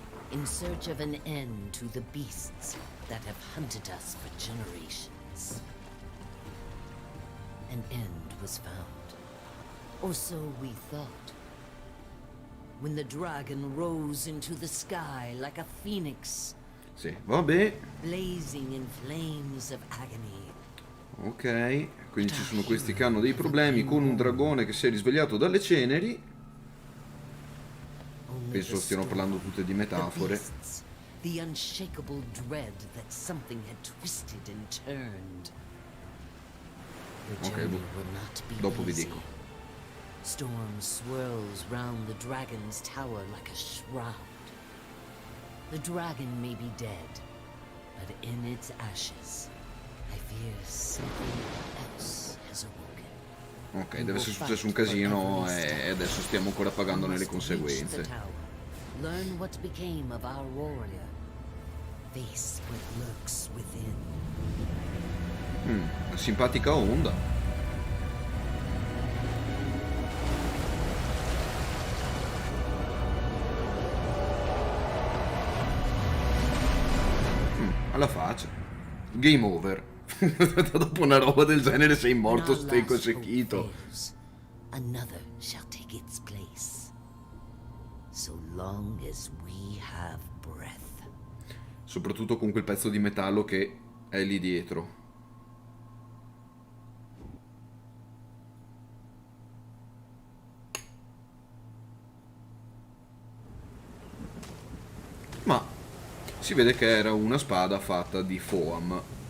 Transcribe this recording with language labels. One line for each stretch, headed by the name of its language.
English: In search of an end to the beasts that have hunted us for generations. An end was found, or so we thought, when the dragon rose into the sky like a phoenix,
Italian: sì, vabbè,
English: blazing in flames of agony.
Italian: Ok, quindi ci sono questi che hanno dei problemi con un dragone che si è risvegliato dalle ceneri. Penso stiano parlando tutte di metafore.
English: The unshakable dread that something had twisted and turned.
Italian: Ok, dopo vi dico.
English: Storm swirls round the dragon's tower like a shroud. The dragon may be dead, but in its ashes, I fear something else has awoken.
Italian: Ok, deve essere successo un casino e adesso stiamo ancora pagandone le conseguenze.
English: Learn what became of our warrior. Face what lurks within.
Italian: Una simpatica onda. Alla faccia. Game over. Dopo una roba del genere sei morto stecco e secchito.
English: Another shall take its place. So long as we have breath.
Italian: Soprattutto con quel pezzo di metallo che è lì dietro. Ma si vede che era una spada fatta di foam.